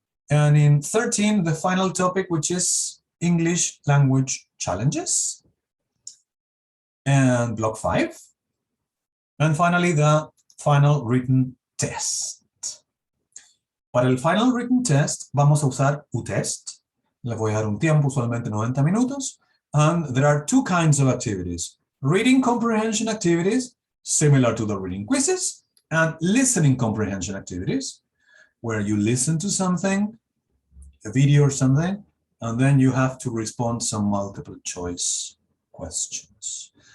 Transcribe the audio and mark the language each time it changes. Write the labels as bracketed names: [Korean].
[English] And in 13, the final topic, which is English language challenges. And block 5. And finally, the final written test. [Spanish] Para el final written test, vamos a usar UTest. Les voy a dar un tiempo, usualmente 90 minutos. [English] And there are 2 kinds of activities. Reading comprehension activities, similar to the reading quizzes, and listening comprehension activities, where you listen to something, a video or something, and then you have to respond some multiple choice questions.